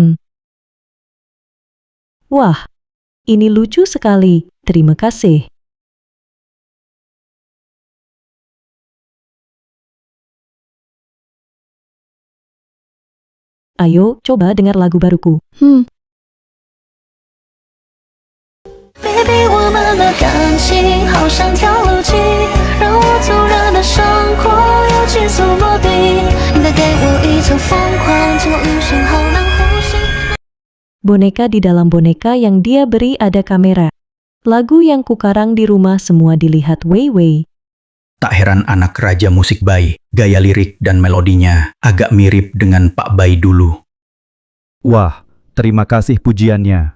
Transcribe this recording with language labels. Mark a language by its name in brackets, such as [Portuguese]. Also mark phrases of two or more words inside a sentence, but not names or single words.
[Indonesian] Wah, ini lucu sekali. Terima kasih. Ayo, coba dengar lagu baruku. [Chinese] ，baby， 我们的感情好像跳楼机，让我突然的伤口又急速落地。你再给我一场疯狂，请我余生好难呼吸。 [Indonesian] Boneka di dalam boneka yang dia beri ada kamera. Lagu yang kukarang di rumah semua dilihat Weiwei. Tak heran anak raja musik Bai, gaya lirik dan melodinya agak mirip dengan Pak Bai dulu. Wah, terima kasih pujiannya.